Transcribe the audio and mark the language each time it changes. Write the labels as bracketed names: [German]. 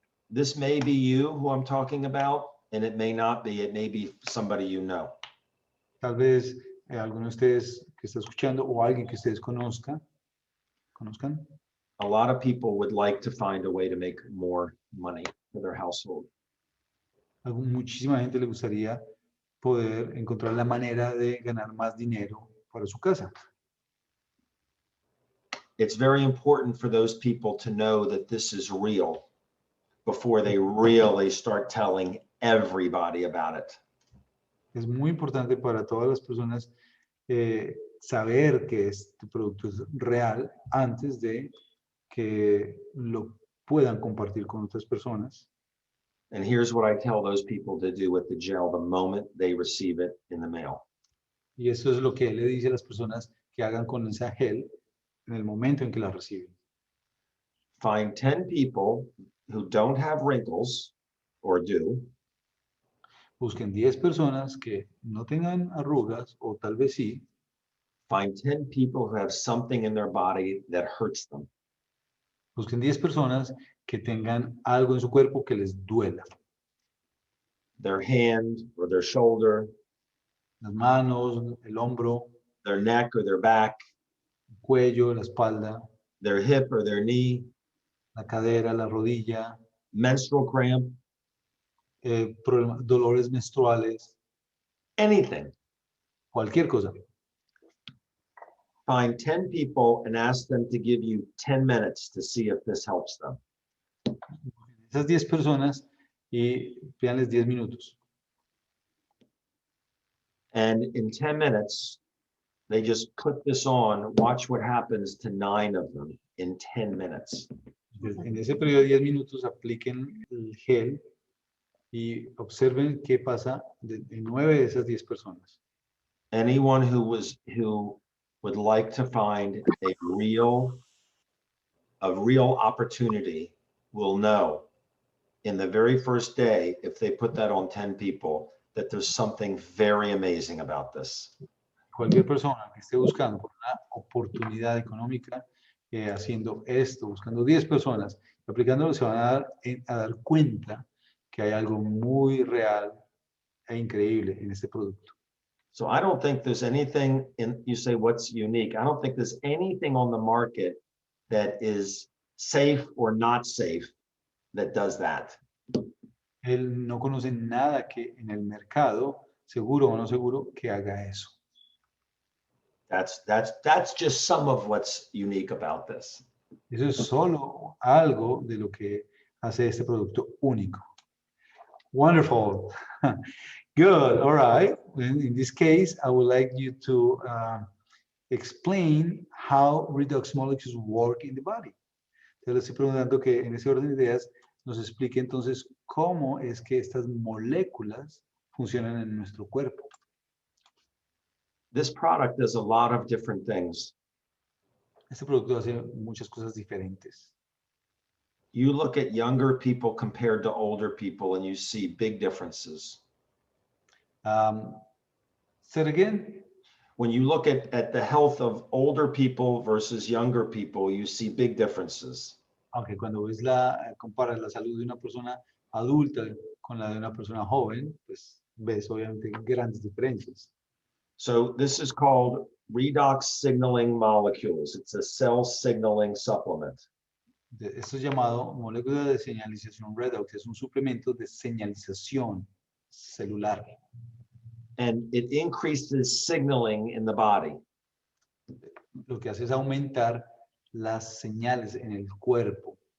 [English] This may be you who I'm talking about, and it may not be. It may be somebody you know. [Spanish] Tal vez alguno de ustedes que está escuchando o alguien que ustedes conozcan. [English] A lot of people would like to find a way to make more money for their household. [Spanish] Muchísima gente le gustaría poder encontrar la manera de ganar más dinero para su casa. [English] It's very important for those people to know that this is real before they really start telling everybody about it. [Spanish] Es muy importante para todas las personas saber que este producto es real antes de que lo puedan compartir con otras personas. [English] And here's what I tell those people to do with the gel the moment they receive it in the mail. [Spanish] Y eso es lo que él le dice a las personas que hagan con esa gel en el momento en que la reciben. [English] Find 10 people who don't have wrinkles or do, [Spanish] Busquen 10 personas que no tengan arrugas o tal vez sí. [English] find 10 people who have something in their body that hurts them. [Spanish] Busquen 10 personas que tengan algo en su cuerpo que les duela. [English] Their hand or their shoulder, [Spanish] Las manos, el hombro, [English] their neck or their back, [Spanish] el cuello, la espalda, [English] their hip or their knee, [Spanish] la cadera, la rodilla, [English] menstrual cramp, [Spanish] dolores menstruales, [English] anything. [Spanish] cualquier cosa. [English] Find 10 people and ask them to give you 10 minutes to see if this helps them. [Spanish] Esas 10 personas y pídanles 10 minutos. [English] And in 10 minutes, they just put this on. Watch what happens to 9 of them in 10 minutes. [Spanish] Entonces, en ese periodo de 10 minutos apliquen el gel y observen qué pasa en 9 de esas 10 personas. [English] Anyone who would like to find a real opportunity will know in the very first day, if they put that on 10 people, that there's something very amazing about this. [Spanish] Cualquier persona que esté buscando por una oportunidad económica, haciendo esto, buscando 10 personas, aplicándolo, se van a dar cuenta que hay algo muy real e increíble en este producto. [English] So I don't think there's anything you say what's unique. I don't think there's anything on the market that is safe or not safe that does that. [Spanish] Él no conoce nada que en el mercado, seguro o no seguro, que haga eso. [English] That's just some of what's unique about this. [Spanish] Eso es solo algo de lo que hace este producto único. [English] Wonderful. Good. All right. In this case, I would like you to explain how redox molecules work in the body. [Spanish] Te le estoy preguntando que en ese orden de ideas nos explique entonces cómo es que estas moléculas funcionan en nuestro cuerpo. [English] This product does a lot of different things. [Spanish] Este producto hace muchas cosas diferentes. [English] You look at younger people compared to older people and you see big differences. Say it again. When you look at the health of older people versus younger people, you see big differences. [Spanish] Aunque cuando comparas la salud de una persona adulta con la de una persona joven, pues ves obviamente grandes diferencias. [English] So this is called redox signaling molecules. It's a cell signaling supplement. [Spanish] Esto es llamado molécula de señalización Redox, es un suplemento de señalización celular. [English] And it increases signaling in the body. [Spanish] Lo que hace es aumentar las señales en el cuerpo.